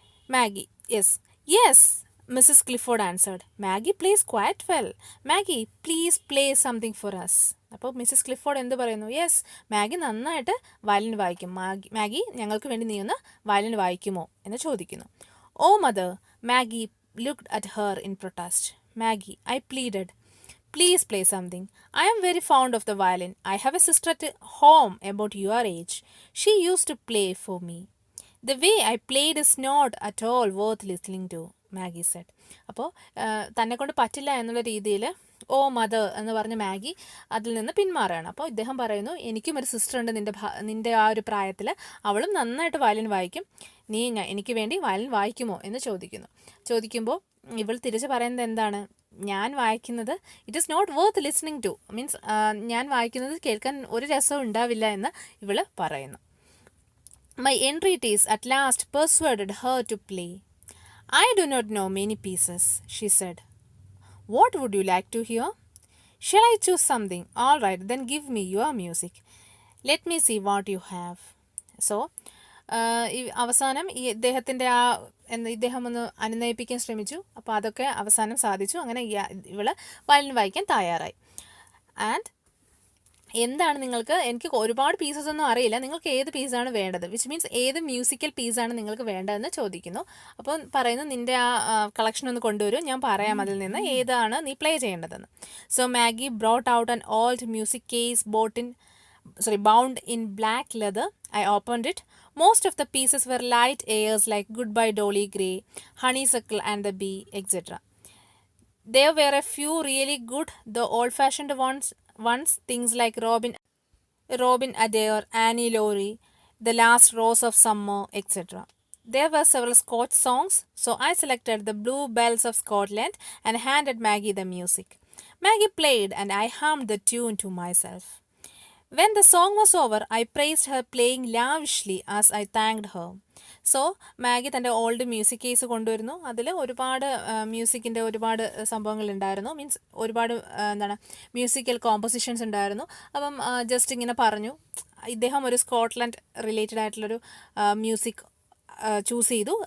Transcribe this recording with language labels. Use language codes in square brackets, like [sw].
[en] Maggie, yes Mrs Clifford answered. Maggie plays quite well. Maggie please play something for us. [ml] അപ്പോൾ Mrs Clifford എന്ത് പറയുന്നു? Yes, Maggi നന്നായിട്ട് violin വായിക്കും. Maggi ഞങ്ങൾക്ക് വേണ്ടി നീ ഒന്ന് വയലിൻ വായിക്കുമോ എന്ന് ചോദിക്കുന്നു. [en] Oh mother, Maggie looked at her in protest. Maggie, I pleaded, please play something. I am very fond of the violin. I have a sister at home about your age. She used to play for me. The way I played is not at all worth listening to, Maggie said. [ml] അപ്പോൾ തന്നെക്കൊണ്ട് പറ്റില്ല എന്നുള്ള രീതിയിൽ ഓ mother എന്ന് പറഞ്ഞ് Maggi അതിൽ നിന്ന് പിന്മാറുകയാണ്. അപ്പോൾ ഇദ്ദേഹം പറയുന്നു, എനിക്കും ഒരു സിസ്റ്റർ ഉണ്ട് നിൻ്റെ ആ ഒരു പ്രായത്തിൽ, അവളും നന്നായിട്ട് വയലിൻ വായിക്കും, നീ എനിക്ക് വേണ്ടി വയലിൻ വായിക്കുമോ എന്ന് ചോദിക്കുമ്പോൾ ഇവൾ തിരിച്ച് പറയുന്നത് എന്താണ്? ഞാൻ വായിക്കുന്നത് [en] it is not worth listening to, [ml] means ഞാൻ വായിക്കുന്നത് കേൾക്കാൻ ഒരു രസവും ഉണ്ടാവില്ല എന്ന് ഇവൾ പറയുന്നു. [en] My entreaties at last persuaded her to play. I do not know many pieces, she said. What would you like to hear? Shall I choose something? All right, then give me your music. Let me see what you have. [ml] So, അവസാനം ഇദ്ദേഹത്തിൻ്റെ ഇദ്ദേഹം ഒന്ന് അനുനയിപ്പിക്കാൻ ശ്രമിച്ചു. അപ്പോൾ അതൊക്കെ അവസാനം സാധിച്ചു. അങ്ങനെ ഇവള് വയലിൻ വായിക്കാൻ തയ്യാറായി. ആൻഡ് എന്താണ് എനിക്ക് ഒരുപാട് പീസസ് ഒന്നും അറിയില്ല, നിങ്ങൾക്ക് ഏത് പീസാണ് വേണ്ടത്, വിച്ച് മീൻസ് ഏത് മ്യൂസിക്കൽ പീസാണ് നിങ്ങൾക്ക് വേണ്ടതെന്ന് ചോദിക്കുന്നു. അപ്പോൾ പറയുന്നു, നിൻ്റെ ആ കളക്ഷൻ ഒന്ന് കൊണ്ടുവരും, ഞാൻ പറയാം അതിൽ നിന്ന് ഏതാണ് നീ പ്ലേ ചെയ്യേണ്ടതെന്ന്. [en] So Maggie brought out an old music case bound in black leather. I opened it. Most of the pieces were light airs like Goodbye Dolly Gray, Honeysuckle and the Bee, etc. There were a few really good, the old-fashioned ones, things like Robin Adair, Annie Laurie, The Last Rose of Summer, etc. There were several Scotch songs, so I selected The Blue Bells of Scotland and handed Maggie the music. Maggie played and I hummed the tune to myself. When the song was over, I praised her playing lavishly as I thanked her. [ml] So Maggi തൻ്റെ old music case കൊണ്ടുവരുന്നു. അതിൽ ഒരുപാട് മ്യൂസിക്കിൻ്റെ ഒരുപാട് സംഭവങ്ങൾ ഉണ്ടായിരുന്നു. Means ഒരുപാട് എന്താണ് musical compositions ഉണ്ടായിരുന്നു. അപ്പം ജസ്റ്റ് ഇങ്ങനെ പറഞ്ഞു. ഇദ്ദേഹം ഒരു സ്കോട്ട്ലൻഡ് റിലേറ്റഡ് ആയിട്ടുള്ളൊരു മ്യൂസിക് ചൂസ് ചെയ്തു.